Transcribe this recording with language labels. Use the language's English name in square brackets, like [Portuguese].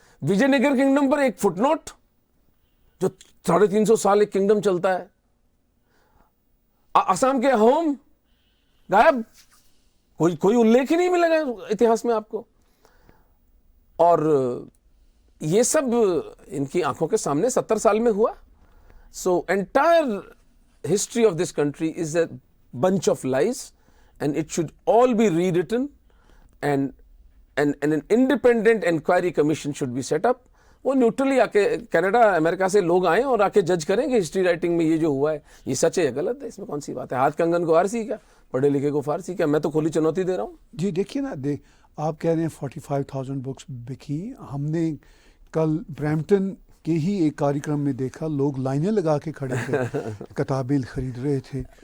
[Hindi] Vijayanagar kingdom पर एक footnote, जो 350 साल एक किंगडम चलता है। असम के अहोम गायब, कोई उल्लेख ही नहीं मिलेगा इतिहास में आपको। और ये सब इनकी आंखों के सामने 70 साल में हुआ। [English] So entire history of this country is a bunch of lies and it should all be rewritten and an independent inquiry commission should be set up. [Hindi] वो न्यूट्रली आके कनाडा अमेरिका से लोग आए और आके जज करेंगे हिस्ट्री राइटिंग में ये जो हुआ है ये सच है या गलत है, इसमें कौन सी बात है। हाथ कंगन को फारसी क्या, पढ़े लिखे को फारसी क्या, मैं तो खुली चुनौती दे रहा हूँ। जी देखिए ना, आप कह रहे हैं 45,000 बुक्स बिकी। हमने कल ब्रैम्पटन के ही एक कार्यक्रम में देखा, लोग लाइनें लगा के खड़े थे, किताबें खरीद रहे थे।